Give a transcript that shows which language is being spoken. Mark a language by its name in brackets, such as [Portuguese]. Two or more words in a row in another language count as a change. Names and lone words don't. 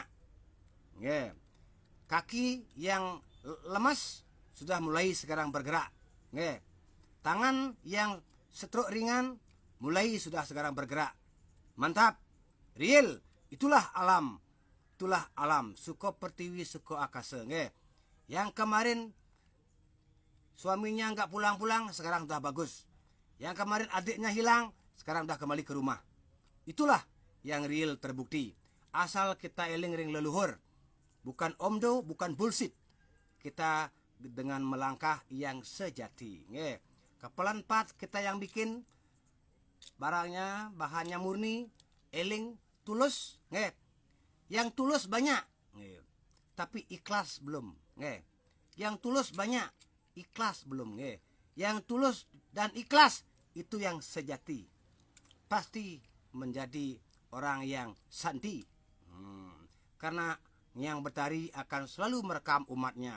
[Indonesian] Nggih. Kaki yang lemas sudah mulai sekarang bergerak. Nggih. Tangan yang stroke ringan mulai sudah sekarang bergerak. Mantap. Real. Itulah alam. Itulah alam. [Javanese] Suko pertiwi, suko akasa. [Indonesian] Nggih. Yang kemarin suaminya nggak pulang-pulang, sekarang sudah bagus. Yang kemarin adiknya hilang, sekarang sudah kembali ke rumah. Itulah yang real terbukti. Asal kita eling ring leluhur. Bukan omdo, bukan bullshit. Kita dengan melangkah yang sejati. Nggih. Kepelan 4 kita yang bikin. Barangnya, bahannya murni, eling, tulus. Nggih. Yang tulus banyak. Nggih. Tapi ikhlas belum. Nggih. Yang tulus banyak, ikhlas belum. Nggih. Yang tulus dan ikhlas itu yang sejati. Pasti menjadi orang yang sandi. Karena yang Betari akan selalu merekam umatnya.